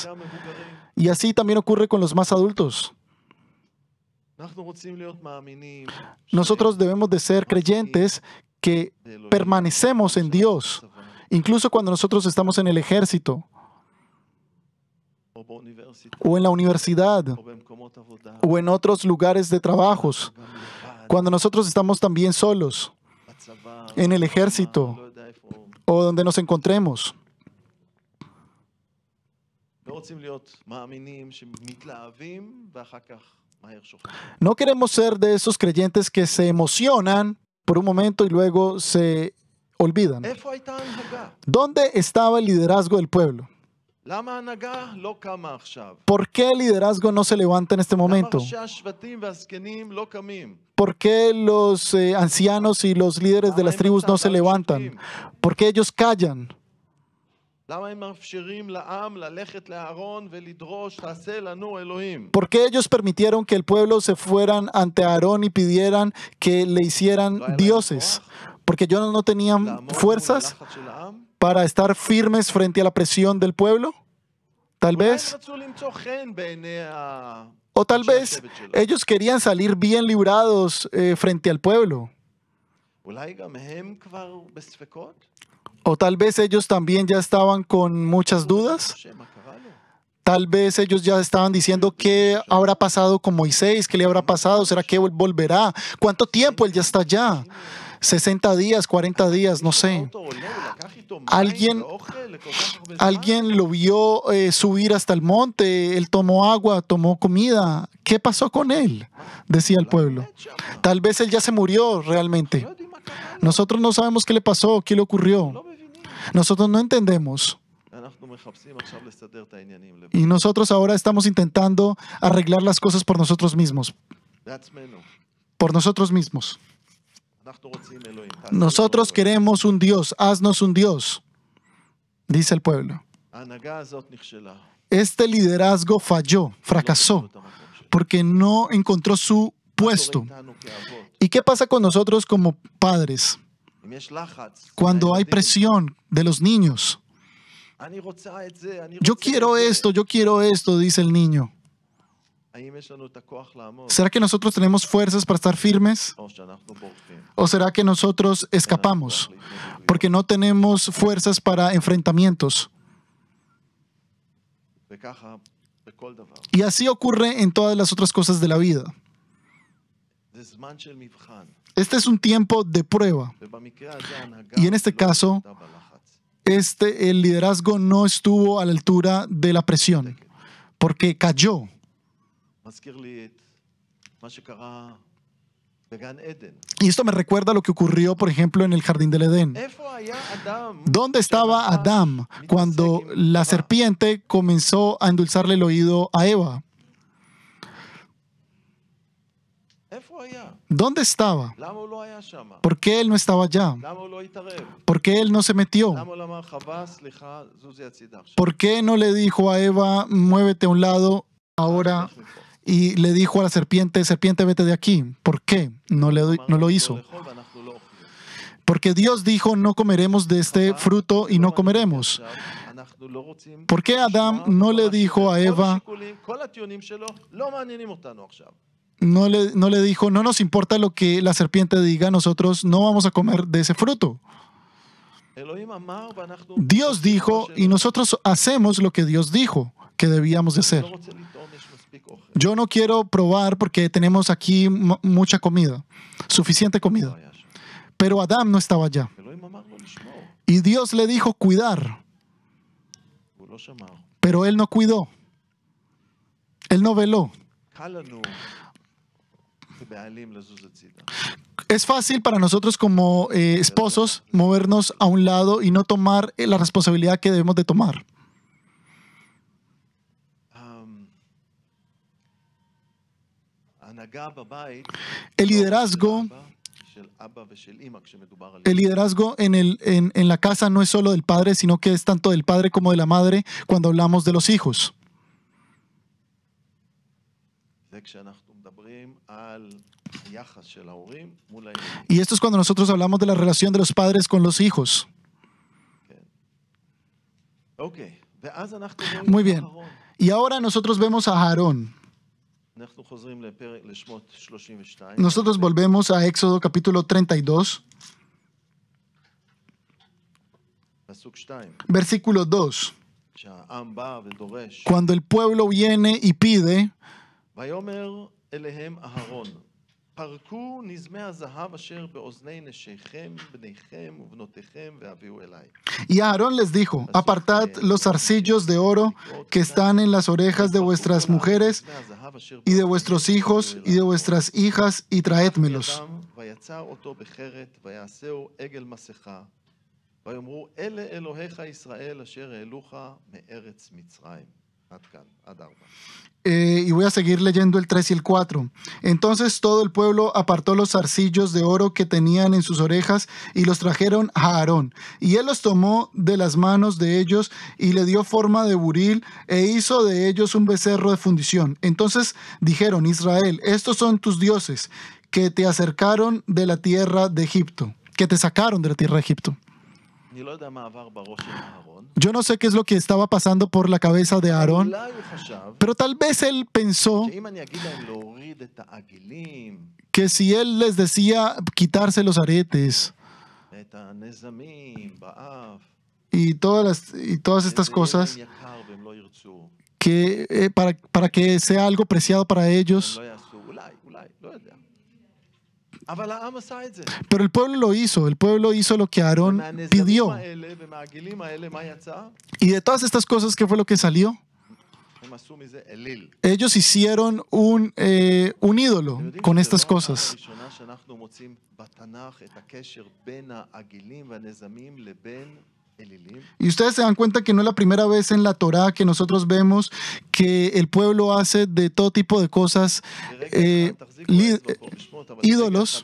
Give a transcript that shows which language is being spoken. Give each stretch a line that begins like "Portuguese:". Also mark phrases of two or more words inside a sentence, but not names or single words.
Spanish: Y así también ocurre con los más adultos. Nosotros debemos de ser creyentes que permanecemos en Dios. Incluso cuando nosotros estamos en el ejército,
Hebrew: באוניברסיטה,
Spanish: o en la universidad,
Hebrew: או במקומות עבודה,
Spanish: o en otros lugares de trabajos,
Hebrew: גם לבד,
Spanish: cuando nosotros estamos también solos,
Hebrew: בצבא,
Spanish: en el
Hebrew: במלחמה,
Spanish: ejército,
Hebrew: לא יודע איפה,
Spanish: o donde nos encontremos.
Hebrew: לא רוצים להיות מאמינים שמתלהבים ואחר כך מהר שוכחים.
Spanish: No queremos ser de esos creyentes que se emocionan por un momento y luego se olvidan.
Hebrew: איפה הייתה ההנהגה?
Spanish: ¿Dónde estaba el liderazgo del pueblo?
Hebrew: למה ההנהגה לא קמה עכשיו?
Spanish: ¿Por qué el liderazgo no se levanta en este
Hebrew: למה
Spanish: momento?
Hebrew: ראשי השבטים והזקנים לא קמים?
Spanish: ¿Por qué los ancianos y los líderes de las tribus no se levantan? ¿Por qué ellos callan?
Hebrew: למה הם מאפשרים לעם ללכת לאהרון ולדרוש, תעשה לנו אלוהים?
Spanish: ¿Por qué ellos permitieron que el pueblo se fueran ante Aarón y pidieran que le hicieran dioses? Porque ellos no tenían
Hebrew: לעמוד מול
Spanish: fuerzas
Hebrew: הלחץ של העם?
Spanish: para estar firmes frente a la presión del pueblo. Tal
Hebrew: אולי הם
Spanish: vez,
Hebrew: רצו למצוא חן בעיני
Spanish: o tal
Hebrew: אנשי
Spanish: vez
Hebrew: השבט שלהם.
Spanish: ellos querían salir bien librados frente al pueblo.
Hebrew: אולי גם הם כבר בספקות?
Spanish: O tal vez ellos también ya estaban con muchas dudas.
Hebrew: משה, מה קרה לו?
Spanish: Tal vez ellos ya estaban diciendo qué habrá pasado con Moisés, qué le habrá pasado, ¿será que él volverá? ¿Cuánto tiempo él ya está allá? 60 días, 40 días, no sé.
Hebrew: אותו עולה ולקח איתו מים
Spanish: Alguien-
Hebrew: ואוכל לכל כך הרבה זמן?
Spanish: Alguien lo vio subir hasta el monte, él tomó agua, tomó comida. ¿Qué pasó con él? Decía el pueblo.
Hebrew: מת שם.
Spanish: Tal vez él ya se murió realmente.
Hebrew: לא יודעים מה קרה לו.
Spanish: Nosotros no sabemos qué le pasó, qué le ocurrió.
Hebrew: לא מבינים.
Spanish: Nosotros no entendemos.
Hebrew: אנחנו מחפשים עכשיו לסדר את העניינים
Spanish: Y nosotros ahora estamos intentando arreglar las cosas por nosotros mismos.
Hebrew: בעצמנו.
Spanish: Por nosotros mismos.
Hebrew: אנחנו רוצים אלוהים. תעשה
Spanish: Nosotros
Hebrew: לנו אלוהים.
Spanish: queremos un Dios, haznos un Dios, dice el pueblo.
Hebrew: ההנהגה הזאת נכשלה.
Spanish: Este liderazgo falló, fracasó,
Hebrew: לא קיבלו את המקום שלו.
Spanish: porque no encontró su puesto.
Hebrew: מה קורה איתנו כאבות?
Spanish: ¿Y qué pasa con nosotros como padres?
Hebrew: אם יש לחץ,
Spanish: Cuando hay
Hebrew: מהילדים,
Spanish: presión de los niños.
Hebrew: אני רוצה את זה, אני
Spanish: Yo
Hebrew: רוצה
Spanish: quiero
Hebrew: את זה.
Spanish: esto, yo quiero esto, dice el niño.
Hebrew: האם יש לנו את הכוח לעמוד?
Spanish: ¿Será que nosotros tenemos fuerzas para estar firmes?
Hebrew: או שאנחנו בורחים?
Spanish: ¿O será que nosotros escapamos? Porque no tenemos fuerzas para enfrentamientos.
Hebrew: וככה בכל דבר.
Spanish: Y así ocurre en todas las otras cosas de la vida.
Hebrew: זה זמן של מבחן.
Spanish: Este es un tiempo de prueba.
Hebrew: ובמקרה הזה ההנהגה
Spanish: Y en este
Hebrew: לא
Spanish: caso,
Hebrew: עמדה בלחץ.
Spanish: el liderazgo no estuvo a la altura de la presión, porque cayó.
Hebrew: מזכיר לי את מה שקרה בגן עדן.
Spanish: Y esto me recuerda lo que ocurrió, por ejemplo, en el jardín del Edén.
Hebrew: איפה היה אדם?
Spanish: ¿Dónde estaba Adán cuando la serpiente comenzó a endulzarle el oído a Eva?
Hebrew: איפה היה?
Spanish: ¿Dónde estaba?
Hebrew: למה הוא לא היה שם?
Spanish: ¿Por qué él no estaba allá?
Hebrew: למה הוא לא התערב?
Spanish: ¿Por qué él no se metió?
Hebrew: למה הוא לא אמר חווה, סליחה, זוזי הצידה עכשיו?
Spanish: ¿Por qué no le dijo a Eva, muévete a un lado ahora?
Hebrew: לך מפה.
Spanish: Y le dijo a la serpiente, serpiente, vete de aquí. ¿Por qué? No lo
Hebrew: אמר,
Spanish: hizo.
Hebrew: לא לאכול ואנחנו לא אוכלים.
Spanish: Porque Dios dijo, no comeremos de este fruto y no comeremos.
Hebrew: אנחנו לא רוצים
Spanish: ¿Por qué Adán
Hebrew: לשמוע
Spanish: no le
Hebrew: מה
Spanish: dijo
Hebrew: שאומר.
Spanish: a
Hebrew: כל
Spanish: Eva,
Hebrew: השיקולים, כל הטיעונים שלו לא מעניינים אותנו עכשיו.
Spanish: no le dijo, no nos importa lo que la serpiente diga, nosotros no vamos a comer de ese fruto?
Hebrew: אלוהים אמר ואנחנו...
Spanish: Dios dijo y nosotros hacemos lo que Dios dijo que debíamos de
Hebrew: לא
Spanish: hacer.
Hebrew: רוצה לטעום, יש מספיק אוכל.
Spanish: Yo no quiero probar porque tenemos aquí mucha comida, suficiente
Hebrew: לא
Spanish: comida.
Hebrew: היה שם.
Spanish: Pero Adán no estaba allá.
Hebrew: אלוהים אמר לו לשמור,
Spanish: Y Dios le dijo cuidar,
Hebrew: הוא לא שמר.
Spanish: pero él no cuidó. Él no veló.
Hebrew: קל לנו כבעלים לזוז הצידה.
Spanish: Es fácil para nosotros como esposos movernos a un lado y no tomar la responsabilidad que debemos de tomar.
Hebrew: ההנהגה בבית,
Spanish: El liderazgo,
Hebrew: של אבא ושל אמא כשמדובר על
Spanish: el liderazgo en la casa no es solo del padre, sino que es tanto del padre como de la madre cuando hablamos de los hijos.
Hebrew: זה כשאנחנו מדברים על היחס של ההורים מול הילדים.
Spanish: Y esto es cuando nosotros hablamos de la relación de los padres con los hijos.
Hebrew: אוקיי, ואז אנחנו רואים
Spanish: Muy
Hebrew: את
Spanish: bien.
Hebrew: אהרון.
Spanish: Y ahora nosotros vemos a Aarón.
Hebrew: אנחנו חוזרים לשמות 32.
Spanish: Nosotros volvemos a Éxodo capítulo 32,
Hebrew: פסוק 2.
Spanish: versículo 2.
Hebrew: שהעם בא ודורש.
Spanish: Cuando el pueblo viene y pide,
Hebrew: ויאמר אליהם אהרון, פרקו נזמי הזהב אשר באוזני נשיכם, בניכם ובנותיכם והביאו אליי.
Spanish: y Aarón les dijo, apartad los zarcillos de oro que están en las orejas de vuestras mujeres y de vuestros hijos y de vuestras hijas y traédmelos.
Hebrew: ויצר אותו בחרת ויעשהו עגל מסכה ויאמרו אלה אלוהיך ישראל אשר העלוך מארץ מצרים. עד כאן, עד 4.
Spanish: Y voy a seguir leyendo el 3 y el 4. Entonces todo el pueblo apartó los zarcillos de oro que tenían en sus orejas y los trajeron a Aarón. Y él los tomó de las manos de ellos y le dio forma de buril e hizo de ellos un becerro de fundición. Entonces dijeron, Israel, estos son tus dioses que te acercaron de la tierra de Egipto, que te sacaron de la tierra de Egipto.
Hebrew: אני לא יודע מה עבר בראש של אהרון.
Spanish: Yo no sé qué es lo que estaba pasando por la cabeza de Aarón,
Hebrew: אולי הוא חשב
Spanish: pero tal vez él pensó
Hebrew: שאם אני אגיד להם להוריד את העגילים,
Spanish: que si él les decía quitarse los aretes
Hebrew: את הנזמים באף,
Spanish: y todas estas
Hebrew: זה יהיה
Spanish: cosas,
Hebrew: להם יקר והם לא ירצו,
Spanish: que para que sea algo preciado para
Hebrew: הם
Spanish: ellos.
Hebrew: לא יעשו, אולי, לא יודע. אבל העם עשה את זה.
Spanish: Pero el pueblo hizo lo que Aarón
Hebrew: מהנזמים
Spanish: pidió.
Hebrew: האלה ומהעגילים האלה, מה יצא?
Spanish: Y de todas estas cosas, ¿qué fue lo que salió?
Hebrew: הם עשו מזה אליל.
Spanish: Ellos hicieron un ídolo
Hebrew: אתם יודעים
Spanish: con
Hebrew: שזו
Spanish: estas
Hebrew: לא הפעם
Spanish: cosas.
Hebrew: הראשונה שאנחנו מוצאים בתנ"ך את הקשר בין העגילים והנזמים לבין אלילים.
Spanish: Y ustedes se dan cuenta que no es la primera vez en la Torá que nosotros vemos que el pueblo hace de todo tipo de cosas ídolos.